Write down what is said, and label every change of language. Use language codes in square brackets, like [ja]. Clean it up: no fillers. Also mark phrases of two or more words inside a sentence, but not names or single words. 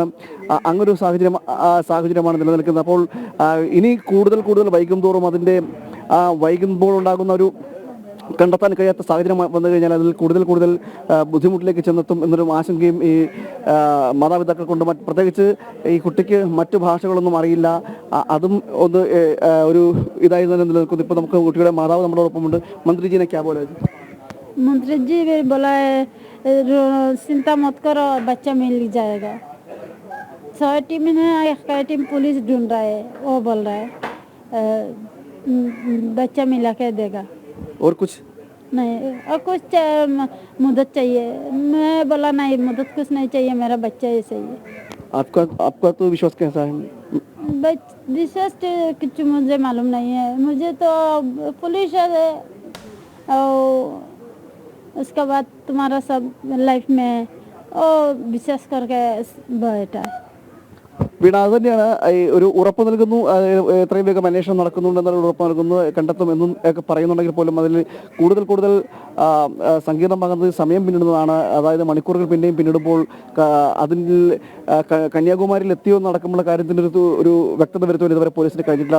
[ml] അങ്ങനൊരു സാഹചര്യമാണ് നിലനിൽക്കുന്നത്. അപ്പോൾ ഇനി കൂടുതൽ വൈകും തോറും അതിൻ്റെ വൈകുമ്പോൾ ഉണ്ടാകുന്ന ഒരു കണ്ടെത്താൻ കഴിയാത്ത സാഹചര്യം വന്നു കഴിഞ്ഞാൽ അതിൽ കൂടുതൽ ബുദ്ധിമുട്ടിലേക്ക് ചെന്നെത്തും എന്നൊരു ആശങ്കയും ഈ മാതാപിതാക്കൾ കൊണ്ട്, പ്രത്യേകിച്ച് ഈ കുട്ടിക്ക് മറ്റു ഭാഷകളൊന്നും അറിയില്ല. അതും ഒന്ന് ഒരു ഇതായി തന്നെ നിലനിൽക്കുന്നു. ഇപ്പോൾ നമുക്ക് കുട്ടിയുടെ മാതാവ് നമ്മളോടൊപ്പമുണ്ട്. [hi] मंत्रीजी ने क्या बोला? मंत्री बोला है चिंता मत करो, बच्चा मिल जाएगा. 6 टीम है, एक टीम पुलिस ढूंढ रहा है, वो बोल रहा है बच्चा मिला के देगा. और कुछ नहीं, और कुछ मदद चाहिए. मैं बोला नहीं, मदद कुछ नहीं चाहिए, मेरा बच्चा ही चाहिए. आपका तो विश्वास कैसा है? विश्वास कुछ मुझे मालूम नहीं है. मुझे तो पुलिस है और उसके बाद तुम्हारा सब लाइफ में विश्वास करके बैठा. [ml] വീണ, അത് തന്നെയാണ് ഒരു ഉറപ്പ് നൽകുന്നു. എത്രയും വേഗം അന്വേഷണം നടക്കുന്നുണ്ടെന്നുള്ള ഉറപ്പ് നൽകുന്നു, കണ്ടെത്തും എന്നും ഒക്കെ പറയുന്നുണ്ടെങ്കിൽ പോലും അതിൽ കൂടുതൽ സങ്കീർണമാകുന്നത് സമയം പിന്നിടുന്നതാണ്. അതായത് മണിക്കൂറുകൾ പിന്നെയും പിന്നിടുമ്പോൾ അതിൽ കന്യാകുമാരിയിൽ എത്തിയോ നടക്കുമ്പോൾ കാര്യത്തിൻ്റെ ഒരു വ്യക്തത വരുത്തുവാൻ ഇതുവരെ പോലീസിന് കഴിഞ്ഞിട്ടില്ല.